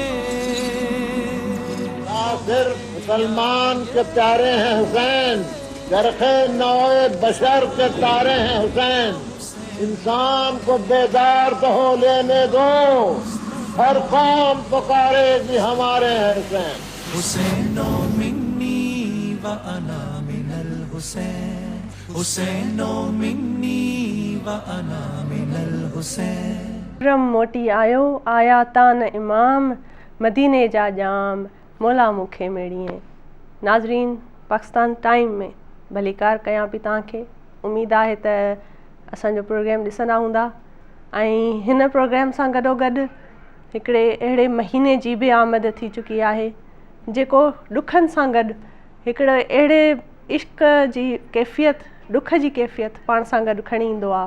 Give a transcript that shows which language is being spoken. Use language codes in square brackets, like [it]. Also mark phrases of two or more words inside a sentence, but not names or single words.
[ur] صرف مسلمان کے پیارے ہیں حسین، چرخ نوع بشر کے تارے ہیں حسین۔ انسان کو بیدار تو ہو لینے دو، ہر قوم پکارے گی ہمارے ہیں حسین۔ [ar] حسین منی و انا من الحسین، حسین منی و انا من الحسین۔ [sd] رم موٹی آیو آیا تان امام، مدینے جا جام مولا مکھے میڑیے۔ ناظرین، پاکستان ٹائم میں بھلی कार कयां पई तव्हांखे। उमेद आहे त असांजो प्रोग्राम ॾिसंदा हूंदा ऐं हिन प्रोग्राम सां गॾोगॾु हिकिड़े अहिड़े महीने जी बि आमद थी चुकी आहे जेको ॾुखनि सां गॾु हिकिड़े अहिड़े इश्क जी कैफ़ियत, ॾुख जी कैफ़ियत पाण सां गॾु खणी ईंदो आहे।